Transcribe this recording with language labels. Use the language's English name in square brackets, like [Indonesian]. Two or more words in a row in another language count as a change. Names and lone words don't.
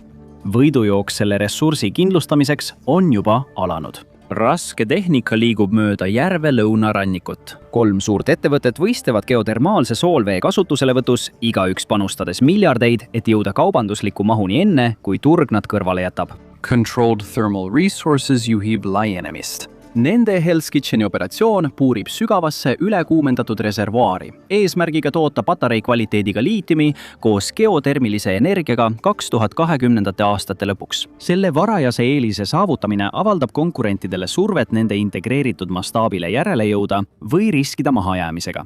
[Estonian] Võidujooks selle ressursi kindlustamiseks on juba alanud. raske tehnika liigub mööda järve lõunarannikut. 3 suurt ettevõtet võistlevad geotermaalse soolvee kasutuselevõtus, igaüks panustades miljardeid, et jõuda kaubandusliku mahuni enne, kui turg nad kõrvale jätab. Controlled thermal resources juhib laienemist. Nende Hell's Kitcheni operatsioon puurib sügavasse ülekuumendatud reservuaari, eesmärgiga toota patarei kvaliteediga liitiumi koos geotermilise energiaga 2020. aastate lõpuks. Selle varajase eelise saavutamine avaldab konkurentidele survet nende integreeritud mastaabile järele jõuda või riskida mahajäämisega.